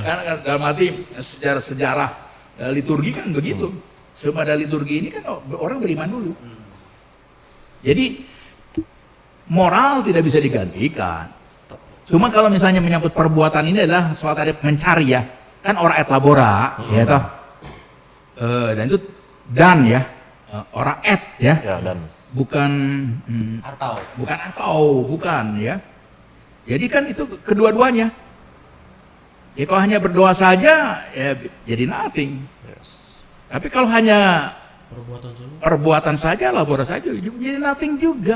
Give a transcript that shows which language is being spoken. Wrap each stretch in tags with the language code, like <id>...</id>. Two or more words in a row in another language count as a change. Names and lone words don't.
<id>Karena dalam arti sejarah liturgi kan begitu. Semua ada liturgi ini kan orang beriman dulu. Jadi moral tidak bisa digantikan. Cuma kalau misalnya menyangkut perbuatan ini adalah soal tadi mencari ya, kan</id> <la>ora et labora,</la> <id>ya toh. Dan itu dan ya,</id> <la>ora et</la> <id>ya, Ya, dan bukan bukan ya. Jadi kan itu kedua-duanya. Ya kalau hanya berdoa saja ya jadi nothing. Tapi kalau hanya Perbuatan semua. perbuatan saja, labora saja jadi nothing juga.</id>